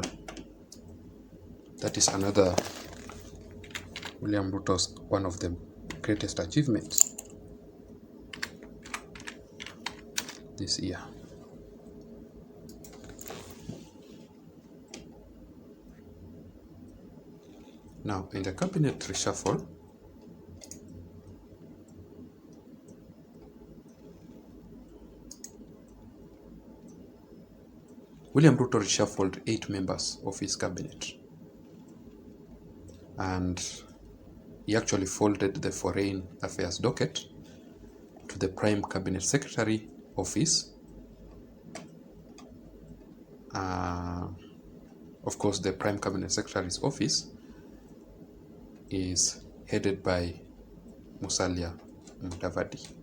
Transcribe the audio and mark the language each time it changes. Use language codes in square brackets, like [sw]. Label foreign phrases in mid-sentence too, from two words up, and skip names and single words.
[en] That is another William Ruto's one of the greatest achievements this year. Now, in the cabinet reshuffle, William Ruto reshuffled 8 members of his cabinet, and he actually folded the Foreign Affairs docket to the Prime Cabinet Secretary office. Of course, the Prime Cabinet Secretary's office is headed by Musalia Mudavadi.